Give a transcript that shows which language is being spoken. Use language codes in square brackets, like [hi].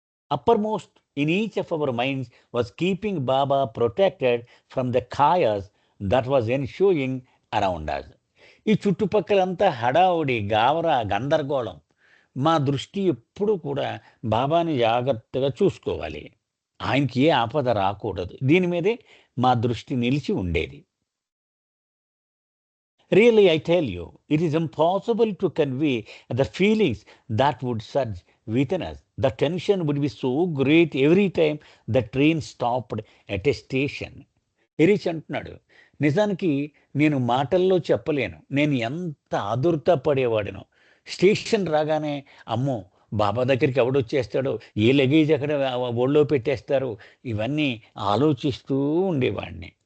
[en] Uppermost in each of our minds was keeping Baba protected from the chaos that was ensuing around us. [te] ఈ చుట్టుపక్కలంతా హడావుడి, గావరా, గందరగోళం. మా దృష్టి ఎప్పుడూ కూడా బాబాని జాగ్రత్తగా చూసుకోవాలి. ఆయనకి ఏ ఆపద రాకూడదు. దీని మీదే మా దృష్టి నిలిచి ఉండేది. [en] Really, I tell you, it is impossible to convey the feelings that would surge within us. The tension would be so great every time the train stopped at a station. [te] Eruch అంటున్నాడు, నిజానికి నేను మాటల్లో చెప్పలేను. నేను ఎంత ఆదుర్త పడేవాడినో. స్టేషన్ రాగానే అమ్మో బాబా దగ్గరికి ఎవడొచ్చేస్తాడో, ఏ లగేజ్ అక్కడ ఒళ్ళో పెట్టేస్తారు, ఇవన్నీ ఆలోచిస్తూ ఉండేవాడిని.